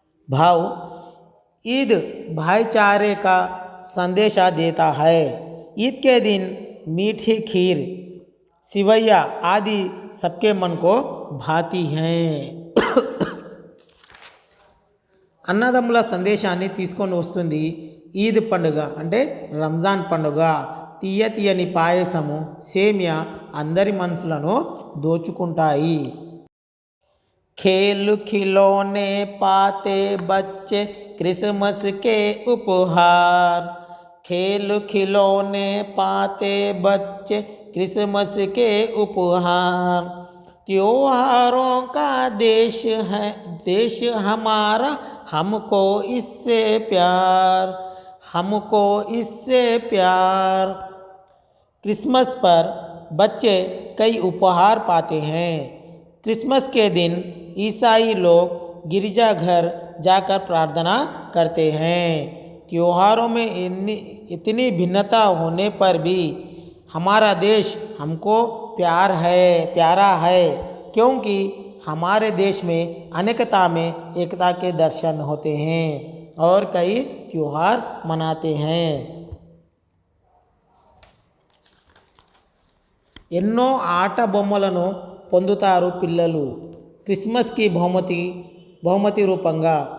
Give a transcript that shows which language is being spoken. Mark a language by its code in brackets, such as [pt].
[hi] भाव ईद भाईचारे का संदेशा देता है। ईद के दिन मीठी खीर, सिवैया आदि सबके मन को भाती हैं. [te] అన్నదమ్ముల సందేశాన్ని తీసుకొని వస్తుంది ఈద్ పండుగ అంటే రంజాన్ పండుగ. తీయని పాయసము, సేమియా అందరి మనసులను దోచుకుంటాయి. [hi] खेल खिलौने पाते बच्चे क्रिसमस के उपहार, खेल खिलौने पाते बच्चे क्रिसमस के उपहार। त्योहारों का देश है देश हमारा, हमको इससे प्यार, हमको इससे प्यार। क्रिसमस पर बच्चे कई उपहार पाते हैं। क्रिसमस के दिन ईसाई लोग गिरजाघर जाकर प्रार्थना करते हैं। त्योहारों में इतनी भिन्नता होने पर भी हमारा देश हमको प्यारा है, क्योंकि हमारे देश में अनेकता में एकता के दर्शन होते हैं और कई त्योहार मनाते हैं. [te] ఎన్నో ఆట బొమ్మలను పొందుతారు పిల్లలు క్రిస్మస్కి బహుమతి రూపంగా.